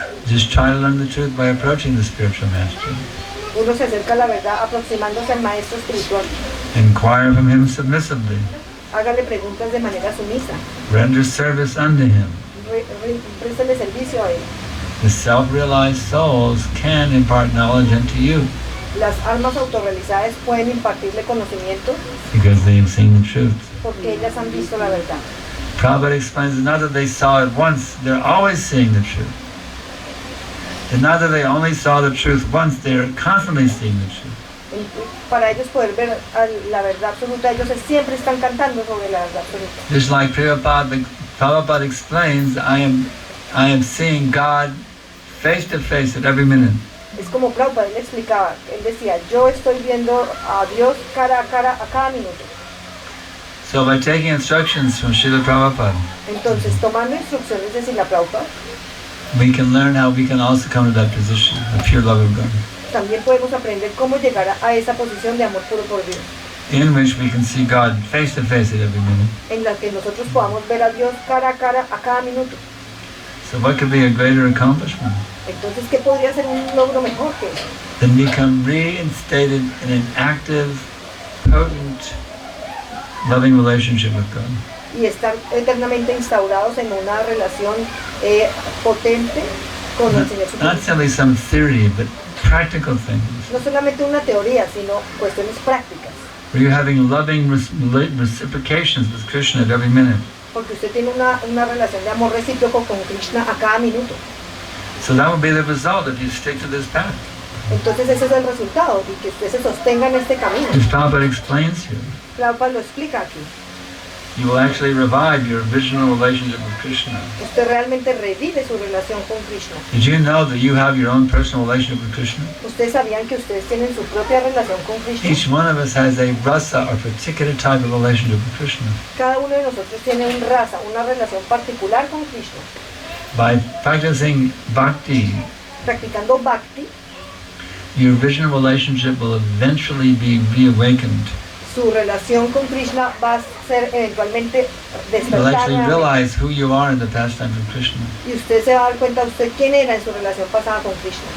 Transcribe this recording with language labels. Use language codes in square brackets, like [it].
[en] Just try to learn the truth by approaching the spiritual master. [es] Uno se acerca a la verdad aproximándose al maestro espiritual. [en] Inquire from him submissively. [es] Hágale preguntas de manera sumisa. [en] Render service unto him. [es] Préstale servicio a él. [en] The self-realized souls can impart knowledge unto you [es] Las almas autorrealizadas pueden impartirle conocimiento [en] because they have seen the truth. [es] porque ellas han visto la verdad. [en] Prabhupada explains that not that they saw it once, they're always seeing the truth. And not that they only saw the truth once, they're constantly seeing the truth. [es] Para ellos poder ver la verdad absoluta, ellos siempre están cantando sobre la verdad absoluta. [en] Just like Prabhupada explains, I am seeing God face to face at every minute. [es] Es como Prabhupada él explicaba, él decía, yo estoy viendo a Dios cara a cara a cada minuto. [en] So by taking instructions from Srila Prabhupada, [es] Entonces, tomando instrucciones de Srila Prabhupada, [en] we can learn how we can also come to that position of pure love of God, [es] también podemos aprender cómo llegar a esa posición de amor puro por Dios, [en] in which we can see God face to face at every minute. [es] en la que nosotros podamos ver a Dios cara a cara a cada minuto. [en] So what could be a greater accomplishment [es] Entonces, ¿qué podría ser un logro mejor que eso? [en] than become reinstated in an active, potent, loving relationship with God? [es] Y estar eternamente instaurados en una relación potente con el Señor [en] Not [es] Supremo. [en] simply some theory, but practical things. [es] No solamente una teoría, sino cuestiones prácticas. [en] Where you're having loving reciprocations with Krishna at every minute. [es] Porque usted tiene una relación de amor recíproco con Krishna a cada minuto. [en] So that will be the result if you stick to this path. [es] Entonces ese es el resultado, y que usted se sostenga en este camino. [en] As Prabhupada explains here, [es] Prabhupada lo explica aquí. [en] you will actually revive your original relationship with Krishna. [es] Usted realmente revive su relación con Krishna. [en] Did you know that you have your own personal relationship with Krishna? [es] Ustedes sabían que ustedes tienen su propia relación con Krishna. [en] Each one of us has a rasa or particular type of relationship with Krishna. [es] Cada uno de nosotros tiene un raza, una relación particular con Krishna. [en] By practicing bhakti, [es] Practicando bhakti, [en] your original relationship will eventually be reawakened. [es] su relación con Krishna va a ser eventualmente [en] You'll actually [es] despertada. [en] realize who you are in the pastime of Krishna. [es] Y usted se va a dar cuenta usted quién era en su relación pasada con Krishna.